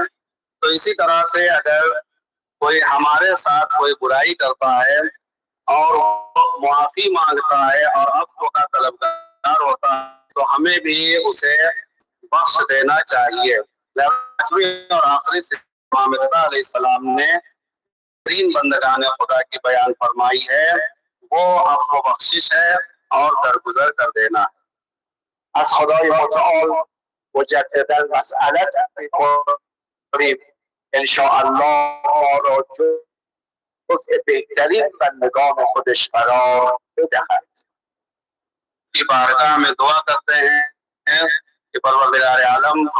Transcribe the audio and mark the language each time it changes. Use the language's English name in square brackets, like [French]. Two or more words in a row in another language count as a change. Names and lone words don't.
[Urdu] تو اسی طرح سے اگر کوئی ہمارے ساتھ کوئی برائی کرتا ہے اور معافی مانگتا ہے اور عفو کا طلبگار ہوتا ہے، تو ہمیں بھی اسے بخش دینا چاہیے. اور آخری سے علیہ السلام نے تین بندگان خدا کی بیان فرمائی ہے، وہ عفو بخشش ہے اور درگزر کر دینا ہے. [Persian] از خدای متعال مجددا مسئلت می‌کنیم انشاءالله ما را جزء بهترین بندگان خودش قرار بدهد. [Urdu] کی بارگاہ میں دعا کرتے ہیں کہ پروردگار عالم